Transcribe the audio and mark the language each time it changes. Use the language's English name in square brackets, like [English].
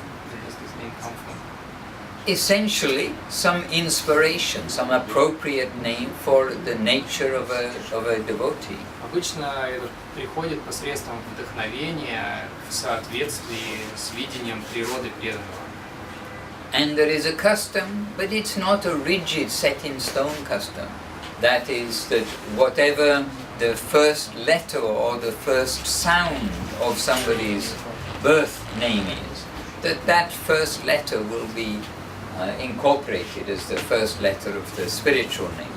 [English] Where does this name come from? Essentially, some inspiration, some appropriate name for the nature of a devotee. [Russian] Обычно это приходит посредством вдохновения в соответствии с видением природы преданного. [English] And there is a custom, but it's not a rigid set in stone custom. That is that whatever the first letter or the first sound of somebody's birth name is, that first letter will be incorporated as the first letter of the spiritual name.